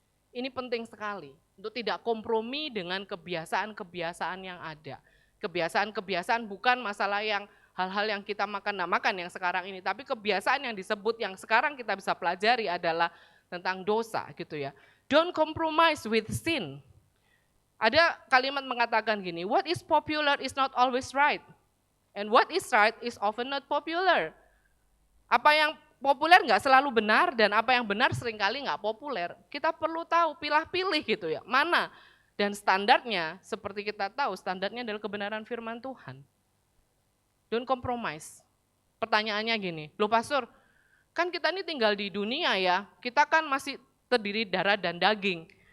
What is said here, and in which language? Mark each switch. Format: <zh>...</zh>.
<id>Ini penting sekali, untuk tidak kompromi dengan kebiasaan-kebiasaan yang ada. Kebiasaan-kebiasaan bukan masalah yang hal-hal yang kita makan yang sekarang ini, tapi kebiasaan yang disebut yang sekarang kita bisa pelajari adalah tentang dosa gitu ya.</id> <en>Don't compromise with sin.</en> <id>Ada kalimat mengatakan gini,</id> <en>what is popular is not always right, and what is right is often not popular.</en> <id>Apa yang populer nggak selalu benar dan apa yang benar seringkali nggak populer. Kita perlu tahu, pilih-pilih gitu ya, mana. Dan standarnya seperti kita tahu, standarnya adalah kebenaran firman Tuhan.</id> <en>Don't compromise.</en> <id>Pertanyaannya gini, loh pastor, kan kita ini tinggal di dunia ya, kita kan masih terdiri darah dan daging.</id>